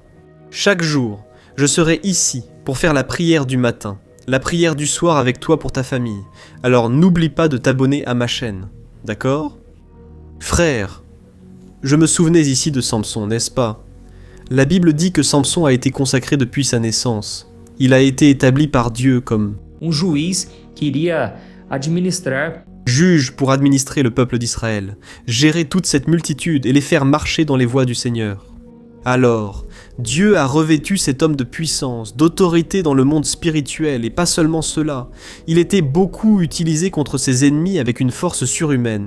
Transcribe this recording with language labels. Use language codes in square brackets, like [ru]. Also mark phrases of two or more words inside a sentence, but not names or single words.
[fr] Chaque jour, je serai ici pour faire la prière du matin, la prière du soir avec toi pour ta famille. Alors n'oublie pas de t'abonner à ma chaîne. D'accord? Frère, je me souvenais ici de Samson, n'est-ce pas? La Bible dit que Samson a été consacré depuis sa naissance. Il a été établi par Dieu comme [pt] juiz que iria administrar [fr] juge pour administrer le peuple d'Israël, gérer toute cette multitude et les faire marcher dans les voies du Seigneur. Alors, Dieu a revêtu cet homme de puissance, d'autorité dans le monde spirituel, et pas seulement cela, il était beaucoup utilisé contre ses ennemis avec une force surhumaine.